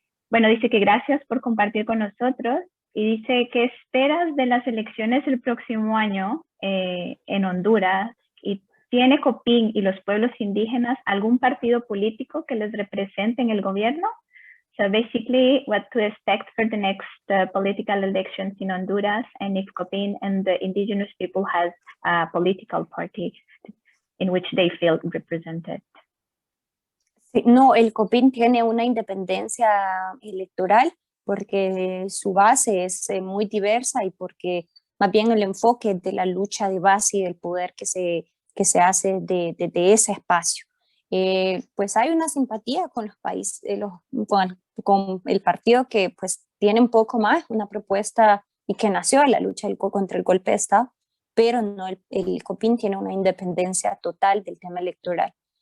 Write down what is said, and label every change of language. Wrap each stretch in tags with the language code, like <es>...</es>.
<es>Bueno, dice que gracias por compartir con nosotros y dice, ¿qué esperas de las elecciones el próximo año en Honduras? Y ¿tiene COPIN y los pueblos indígenas algún partido político que les represente en el gobierno?</es> <en>So basically, what to expect for the next political elections in Honduras, and if COPIN and the indigenous people has a political party in which they feel represented.</en> <es>Sí, no, el COPIN tiene una independencia electoral porque su base es muy diversa y porque más bien el enfoque de la lucha de base y del poder que se hace de ese espacio. Pues hay una simpatía con los países, con el partido que pues tiene un poco más una propuesta y que nació en la lucha contra el golpe de Estado, pero no, el COPIN tiene una independencia total del tema electoral.</es>